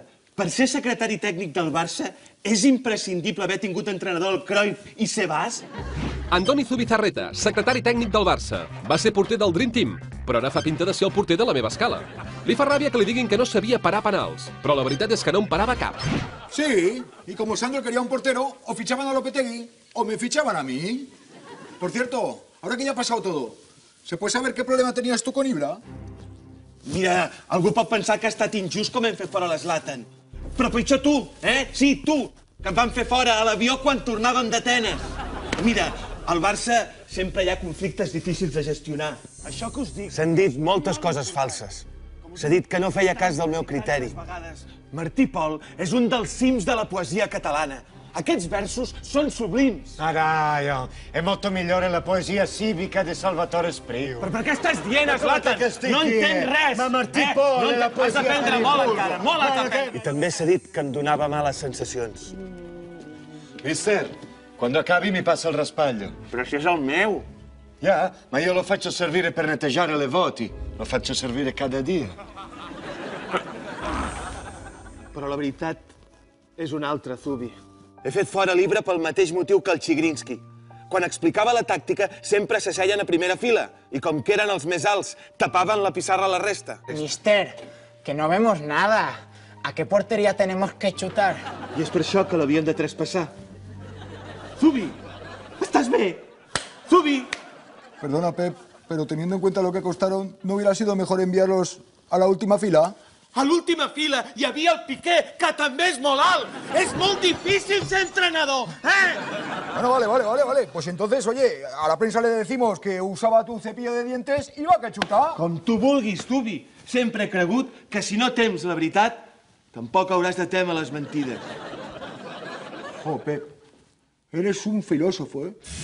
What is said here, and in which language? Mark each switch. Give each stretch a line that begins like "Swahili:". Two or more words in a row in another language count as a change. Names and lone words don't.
Catalan: Per ser secretari tècnic del Barça, és imprescindible haver tingut entrenador el Cruyff i Sebas? Andoni Zubizarreta, secretari tècnic del Barça. Va ser porter del Dream Team, però ara fa pinta de ser el porter de la meva escala. Li fa ràbia que li diguin que no sabia parar penals, però la veritat és que no en parava cap.
Spanish: Sí, y como Sandro quería un portero, o fichaban a Lopetegui o me fichaban a mí. Por cierto, ahora que ya ha pasado todo, ¿se puede saber qué problema tenías tú con Ibra?
Catalan: Mira, algú pot pensar que ha estat injust com hem fet fora l'Zlatan. Però pitjor tu, Sí, tu, que em van fer fora a l'avió quan tornàvem d'Atenes. Mira, al Barça sempre hi ha conflictes difícils de gestionar. Això que us dic... S'han dit moltes coses falses. S'ha dit que no feia cas del meu criteri. Martí Pol és un dels cims de la poesia catalana. Aquests versos són sublims.
Italian: Dai, è molto migliore la poesia civica di Salvatore Espriu.
Catalan: Però per què estàs dient, Zlatan? No entens res!
Italian: Ma Martí Pol, la poesia...
Catalan: Has d'aprendre molt encara, molt has d'aprendre. I també s'ha dit que em donava males sensacions.
Italian: Mister, quando acabi mi passa il raspaglio.
Catalan: Però si és el meu. Ja,
Italian: ma io lo faccio servire per netteggiare le voti. Lo faccio servire cada dia.
Catalan: Però la veritat és una altra, Zubi. He fet fora l'Ibra pel mateix motiu que el Chigrinsky. Quan explicava la tàctica, sempre s'asseien a primera fila i, com que eren els més alts, tapaven la pissarra a la resta.
Spanish: Mister, que no vemos nada. ¿A qué portería tenemos que chutar?
Catalan: I és per això que l'havien de traspassar. Zubi, estàs bé? Zubi!
Spanish: Perdona, Pep, pero teniendo en cuenta lo que costaron, ¿no hubiera sido mejor enviarlos a la última fila?
Catalan: A l'última fila hi havia el Piqué, que també és molt alt. És molt difícil ser entrenador,
Spanish: Bueno, vale. Pues entonces, oye, a la prensa le decimos que usaba tu cepillo de dientes y va que chuta.
Catalan: Com tu vulguis, Zubi. Sempre he cregut que si no tems la veritat, tampoc hauràs de témer les mentides.
Spanish: Jo, Pep, eres un filósofo, ¿eh?